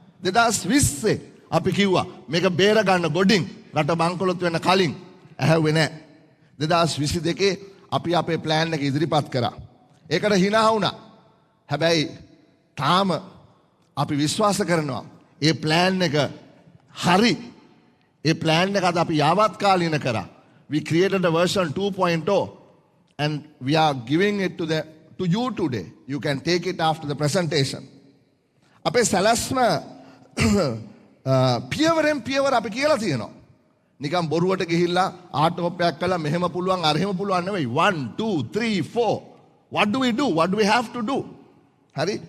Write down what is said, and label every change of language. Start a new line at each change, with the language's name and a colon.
Sinhala: 2020 අපි කිව්වා මේක බේර ගන්න ගොඩින් රට බංකොලොත් වෙන්න කලින් ඇහැව්වේ නැහැ. 2022 අපි අපේ ප්ලෑන් එක ඉදිරිපත් කරා. ඒකට hina වුණා. හැබැයි තාම අපි විශ්වාස කරනවා ඒ ප්ලෑන් එක හරි. ඒ ප්ලෑන් එක අද අපි යාවත්කාලීන කරා.
English: We created a version 2.0 and we are giving it to you today. You can take it after the presentation.
Sinhala: අපේ සැලැස්ම පියවරෙන් පියවර අපි කියලා තියෙනවා. නිකන් බොරුවට ගිහිල්ලා ආටෝපයක් කළා මෙහෙම පුළුවන් අරහෙම පුළුවන් නෙවෙයි.
English: 1 2 3 4 what do we do? What do we have to do? හරි?